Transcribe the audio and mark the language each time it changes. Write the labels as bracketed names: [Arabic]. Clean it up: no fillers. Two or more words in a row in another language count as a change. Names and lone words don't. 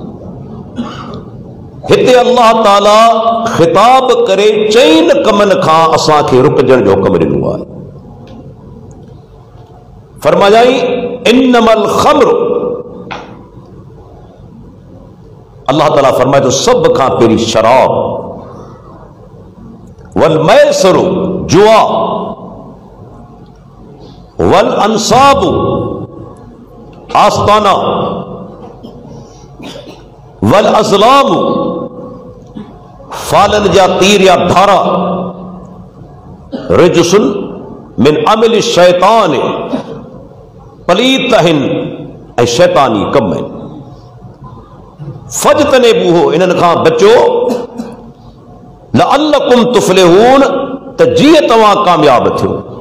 [Sindhi] हिते अल्लाह ताला ख़िताब करे 4 कमनि खां असांखे रुकजण जो हुक्म ॾिनो आहे। फरमायाई [Arabic] إنما الخمر, [Sindhi] अल्लाह ताला फरमाए तो सब खां पहिरीं शराब, [Arabic] والميسر [Sindhi] जुआ, [Arabic] والأنصاب [Sindhi] आस्ताना, [Arabic] والأزلام [Sindhi] फालन जा तीर या धारा, [Arabic] رجس من عمل شيطان, [Sindhi] पलीत आहिनि ऐं शैतानी कम आहिनि। फजतनेबूहो, इन्हनि खां बचो, [Arabic] لعلكم تفلحون, [Sindhi] त जीअं तव्हां कामयाब थियो।